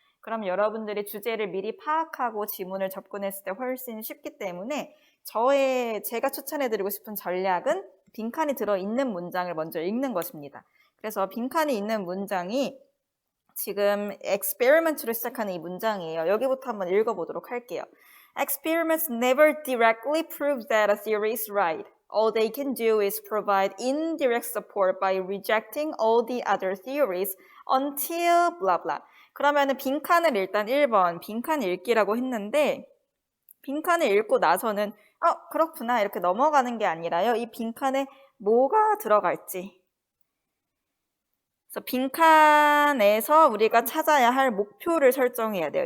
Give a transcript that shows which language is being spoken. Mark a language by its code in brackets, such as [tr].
[ko] 그럼 여러분들이 주제를 미리 파악하고 지문을 접근했을 때 훨씬 쉽기 때문에 제가 추천해드리고 싶은 전략은 빈칸이 들어있는 문장을 먼저 읽는 것입니다. 그래서 빈칸이 있는 문장이 지금 experiment로 시작하는 이 문장이에요. 여기부터 한번 읽어보도록 할게요. [en] Experiments never directly prove that a theory is right. All they can do is provide indirect support by rejecting all the other theories until blah blah. [ko] 그러면은 빈칸을 일단 1번 빈칸 읽기라고 했는데 빈칸을 읽고 나서는 그렇구나 이렇게 넘어가는 게 아니라요. 이 빈칸에 뭐가 들어갈지 그래서 빈칸에서 우리가 찾아야 할 목표를 설정해야 돼요.